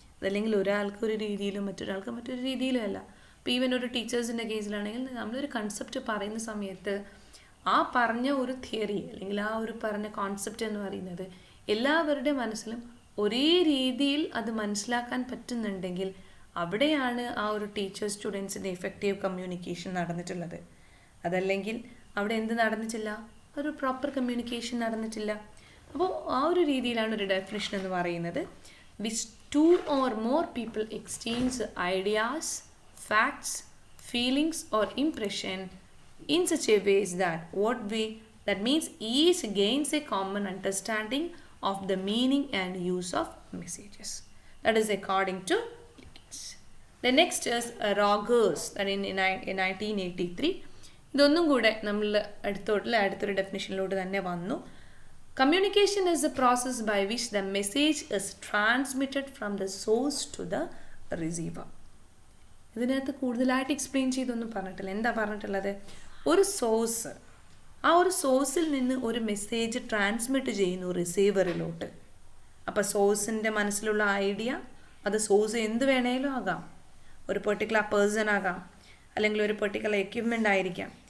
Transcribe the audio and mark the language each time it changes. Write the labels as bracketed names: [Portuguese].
[Malayalam] അതല്ലെങ്കിൽ ഒരാൾക്ക് ഒരു രീതിയിലും മറ്റൊരാൾക്ക് മറ്റൊരു രീതിയിലും അല്ല. ഇപ്പോൾ ഈവൻ ഒരു ടീച്ചേഴ്സിൻ്റെ കേസിലാണെങ്കിൽ നമ്മളൊരു കൺസെപ്റ്റ് പറയുന്ന സമയത്ത് ആ പറഞ്ഞ ഒരു തിയറി അല്ലെങ്കിൽ ആ ഒരു പറഞ്ഞ കോൺസെപ്റ്റ് എന്ന് പറയുന്നത് എല്ലാവരുടെ മനസ്സിലും ഒരേ രീതിയിൽ അത് മനസ്സിലാക്കാൻ പറ്റുന്നുണ്ടെങ്കിൽ അവിടെയാണ് ആ ഒരു ടീച്ചർ സ്റ്റുഡൻസിൻ്റെ എഫക്റ്റീവ് കമ്മ്യൂണിക്കേഷൻ നടന്നിട്ടുള്ളത്. അതല്ലെങ്കിൽ അവിടെ എന്ത് നടന്നിട്ടില്ല, ഒരു പ്രോപ്പർ കമ്മ്യൂണിക്കേഷൻ നടന്നിട്ടില്ല. അപ്പോൾ ആ ഒരു രീതിയിലാണ് ഒരു ഡെഫിനിഷൻ എന്ന് പറയുന്നത്. [English] Which two or more people exchange ideas, facts, feelings or impression in such a ways that that means each gains a common understanding of the meaning and use of messages. That is according to Liggins. The next is Rogers, that in 1983. [Malayalam] ഇതൊന്നും കൂടെ നമ്മൾ അടുത്തൊരു ഡെഫിനിഷനിലോട്ട് തന്നെ വന്നു. [English] Communication is the process by which the message is transmitted from the source to the receiver. [Malayalam] ഇതിനകത്ത് കൂടുതലായിട്ട് explain ചെയ്തൊന്നും പറഞ്ഞിട്ടില്ല. എന്താ പറഞ്ഞിട്ടുള്ളത്? ഒരു സോഴ്സ്, ആ ഒരു സോഴ്സിൽ നിന്ന് ഒരു മെസ്സേജ് ട്രാൻസ്മിറ്റ് ചെയ്യുന്നു റിസീവറിലോട്ട്. അപ്പോൾ സോഴ്സിൻ്റെ മനസ്സിലുള്ള ഐഡിയ, അത് സോഴ്സ് എന്ത് വേണേലും ആകാം. ഒരു പെർട്ടിക്കുലർ പേഴ്സൺ ആകാം, അല്ലെങ്കിൽ ഒരു പെർട്ടിക്കുലർ എക്യുപ്മെൻ്റ് ആയിരിക്കാം.